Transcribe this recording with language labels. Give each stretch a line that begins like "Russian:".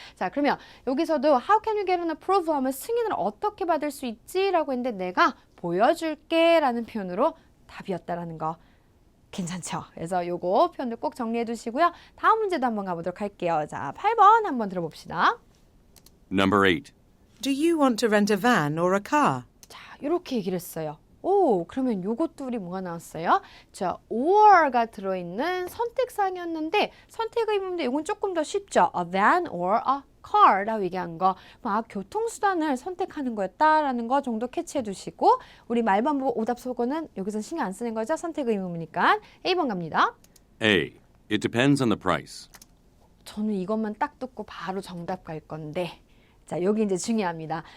Korean: 자, 그러면 여기서도
English: how can you get an approval
Korean: 하면 승인을 어떻게 받을 수 있지? 라고 했는데 내가 보여줄게 라는 표현으로 답이었다라는 거. 괜찮죠? 그래서 요거 표현들 꼭 정리해 두시고요. 다음 문제도 한번 가보도록 할게요. 자, 8번 한번 들어봅시다.
English: Number 8. Do you want to rent a van or a car?
Korean: 자, 이렇게 얘기를 했어요. 오, 그러면 요것도 우리 뭐가 나왔어요? 자, or가 들어있는 선택사항이었는데 선택 의문인데 이건 조금 더 쉽죠.
English: A van or a car
Korean: 라고 얘기한 거. 교통수단을 선택하는 거였다라는 거 정도 캐치해 두시고 우리 말반복 오답 속어는 여기서 신경 안 쓰는 거죠. 선택 의문이니까. A번 갑니다.
English: A. It depends on the price.
Korean: 저는 이것만 딱 듣고 바로 정답 갈 건데 자, 여기 이제 중요합니다.